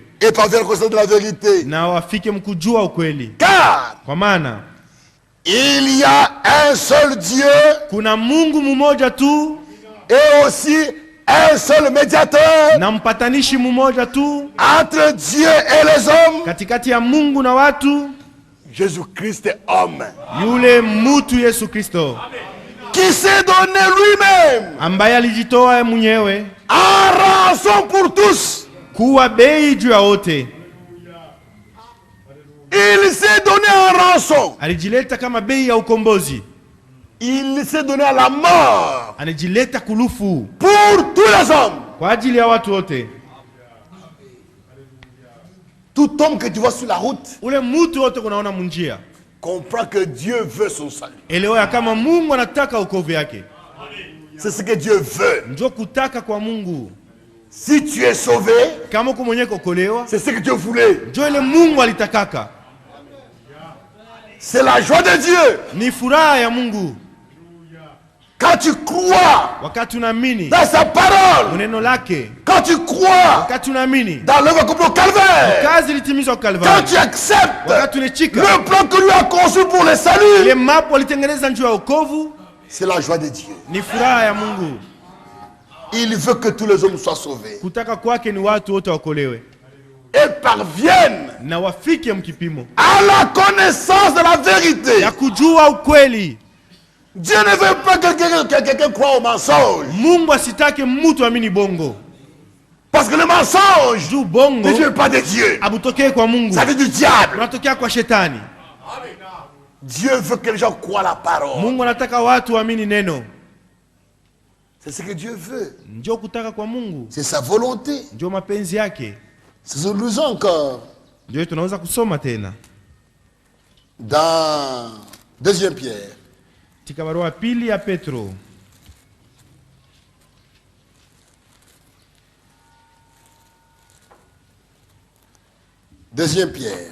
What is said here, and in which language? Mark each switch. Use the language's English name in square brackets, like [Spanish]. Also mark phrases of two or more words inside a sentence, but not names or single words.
[French] et parviennent à la connaissance de la vérité. [Swahili] na wafike mkujua ukweli. [French] Car [Swahili] Kwa maana [French] il y a un seul Dieu [Swahili] kuna Mungu mmoja tu [French] et aussi un seul médiateur [Swahili] na mpatanishi mmoja tu [French] entre Dieu et les hommes, [Swahili] katikati ya Mungu na watu, [French] Jésus-Christ homme, [Swahili] yule mutu Yesu Kristo, [French] qui s'est donné lui-même [Swahili] ambaye alijitoa mwenyewe [French] en rançon pour tous. [Swahili] kuwa bei juu ya wote. [French] Il s'est donné en rançon. [Swahili] Alijileta kama bei ya ukombozi. [French] Il s'est donné à la mort [Swahili] Anajileta kulufu [French] pour tous les hommes. [Swahili] kwa ajili ya watu wote. [French] Tout homme que tu vois sur la route [Swahili] Ule mutu wote kunaona munjia, [French] comprend que Dieu veut son salut. [Swahili] elewa ya kama Mungu anataka ukovu yake. [French] C'est ce que Dieu veut. [Swahili] Njo kutaka kwa Mungu. [French] Si tu es sauvé, [Swahili] Kama uko mwenye kuokolewa, [French] c'est ce que Dieu voulait. [Swahili] njo ile Mungu alitakaka. [French] C'est la joie de Dieu. [Swahili] Ni furaha ya Mungu [French] Quand tu crois [Swahili] wakati unaamini [French] dans sa parole, [Swahili] neno lake, [French] quand tu crois [Swahili] wakati unaamini [French] dans l'œuvre accomplie au calvaire, [Swahili] kazi ilitimizwa [French] quand [Swahili] Kalvari, [French] tu acceptes [Swahili] wakati unachika [French] le plan que lui a conçu pour le [Swahili] ile [French] salut, [Swahili] mapo alitengeneza njia ya wokovu, [French] c'est la joie de Dieu. [Swahili] ni furaha ya Mungu. [French] Il veut que tous les hommes soient sauvés [Swahili] Kutaka kwake ni watu wote wakolewe [French] et parviennent [Swahili] na wafike mkipimo [French] à la connaissance de la vérité. [Swahili] ya kujua ukweli. [French] Dieu ne veut pas que quelqu'un croie au mensonge. [Swahili] Mungu asitake mtu amini bongo, [French] Parce que le mensonge [Swahili] juu bongo [French] ne vient pas de Dieu. [Swahili] abutokee kwa Mungu, [French] Ça vient du diable. [Swahili] unatokea kwa shetani. [French] Dieu veut que les gens croient la parole. [Swahili] Mungu anataka watu waamini neno. [French] C'est ce que Dieu veut. [Swahili] Njo kutaka kwa Mungu, [French] C'est sa volonté. [Swahili] njo mapenzi yake. [French] C'est ce que nous lisons encore [Swahili] Ndio tunaweza kusoma tena [French] dans 2 Pierre. [Swahili] katika barua pili ya Petro, [French] Deuxième Pierre,